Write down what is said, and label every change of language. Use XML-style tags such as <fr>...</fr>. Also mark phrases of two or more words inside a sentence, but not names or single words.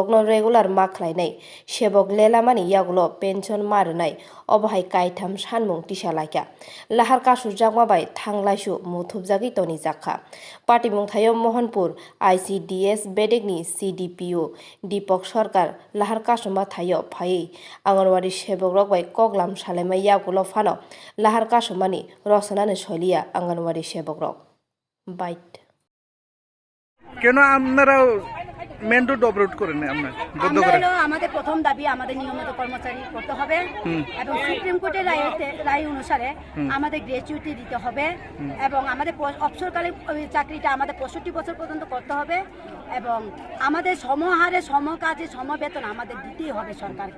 <trp>no regular Maklainai Shebok Lelamani Yaglo Pension Marnai Obhai Kaitham Sanmung Tishalakya Lahar Kasurjak Mabai Thanglaisu Muthubjagi Toni Jakha Patimung Thayo Mohanpur ICDS Bedegni CDPO Dipok Sarkar Lahar Kasuma Thayo Phai Anganwadi Shebok Rok bai Koglam Salema Yagulo Phano Lahar Kasumani Rosanane Solia Anganwadi Shebok Rok Bite</trp> <bn>কেন আপনারা মেন রোড অবরোধ করেন? আমাদের প্রথম দাবি আমাদের নিয়মিত কর্মচারী করতে হবে এবং সুপ্রিম কোর্টের রায় অনুসারে আমাদের গ্র্যাচুইটি দিতে হবে এবং আমাদের অবসরকালীন চাকরিটা আমাদের 65 বছর পর্যন্ত করতে হবে এবং আমাদের সমহারে সমকাজে সমবেতন আমাদের দিতেই হবে সরকারকে।</bn>